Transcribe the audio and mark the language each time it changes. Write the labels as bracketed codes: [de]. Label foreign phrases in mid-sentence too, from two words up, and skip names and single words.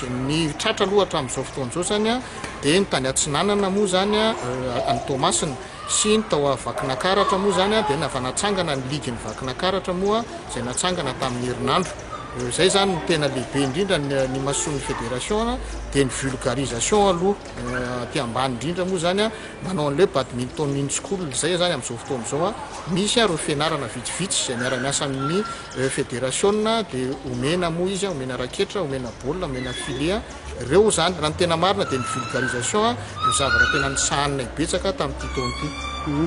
[mg] ny tratra aloha hatramin'izao fotoan'izao zany dia ny tany Atsinanana moa zany any Tomasina sy ny tao Vakinakaratra moa zany dia navanatsangana ny ligue ny Vakinakaratra moa izay natsangana tamin'ny herinandro zay zany ny tena lehibe indrindra ny mahasoan'ny fédération dia ny vulgarisation aloha aty ambany indrindra moa zany manao an'le [en] badminton in school [mg] zay zany amin'izao fotoan'izao misy ireo fianarana vitsivitsy izay miara-miasa amin'ny fédération dia omena moa izy omena raketra omena baolina omena filet ireo zany raha ny tena marina dia ny vulgarisation ny zavatra tena nisahanina ibetsaka tamin'ity taona ity.